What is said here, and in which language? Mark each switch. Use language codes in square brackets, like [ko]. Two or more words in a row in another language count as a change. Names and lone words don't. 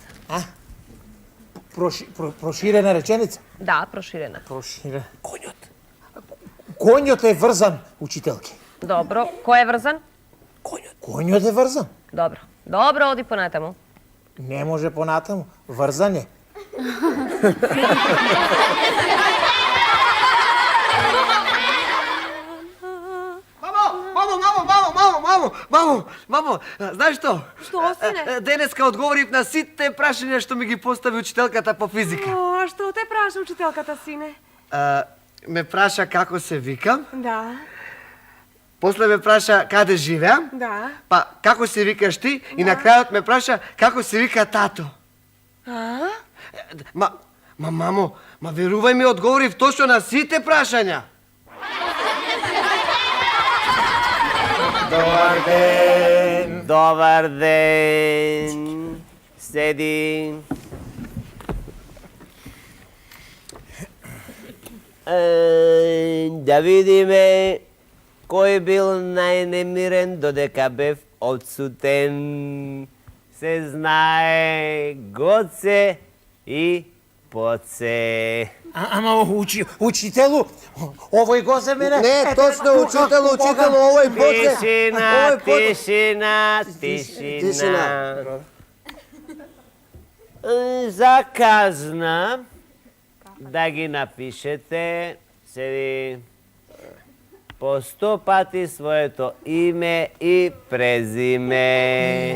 [mk] А? Проширена реченица? Да, проширена. Проширена. Коњот. Коњот је врзан, учитељке. Добро, ко је врзан? Коњот је врзан. Добро. Добро, оди по натаму. Не може по натаму, врзан је. Мамо, знаеш што? Што, сине? Денеска одговорив на сите прашања што ми ги постави учителката по физика. О, што те праша учителката, сине? Ме праша како се викам, Да, после ме праша каде живеам, да. па како се викаш ти и на крајот ме праша како се вика тато. А? Мамо, верувај ми, одговорив точно на сите прашања. Добар ден. Sedi. Да видиме ко је бил најнемирен додека бев одсутен. Се знаје Гоце и Поце. Ама учителу, овој го за мене. Не, точно, учителу, овој Поце. Тишина. За казна да ги напишете седи по 100 пати своето име и презиме.